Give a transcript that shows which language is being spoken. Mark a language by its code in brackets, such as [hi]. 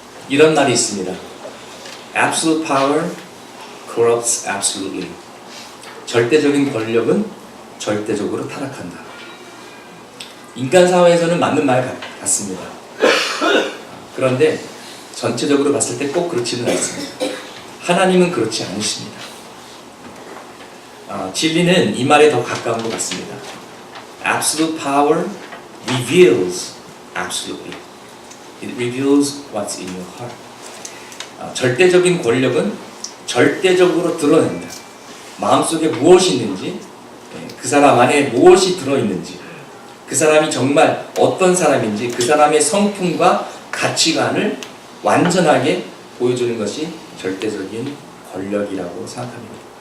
[ko] 이런 말이 있습니다. [en] Absolute power corrupts absolutely. [ko] 절대적인 권력은 절대적으로 타락한다. 인간 사회에서는 맞는 말 같습니다. 그런데 전체적으로 봤을 때 꼭 그렇지는 않습니다. 하나님은 그렇지 않으십니다. 진리는 이 말에 더 가까운 것 같습니다. [en] Absolute power reveals absolutely. It reveals what's in your heart. [ko] 절대적인 권력은 절대적으로 드러낸다. 마음속에 무엇이 있는지, 그 사람 안에 무엇이 들어있는지, 그 사람이 정말 어떤 사람인지, 그 사람의 성품과 가치관을 완전하게 보여주는 것이 절대적인 권력이라고 생각합니다.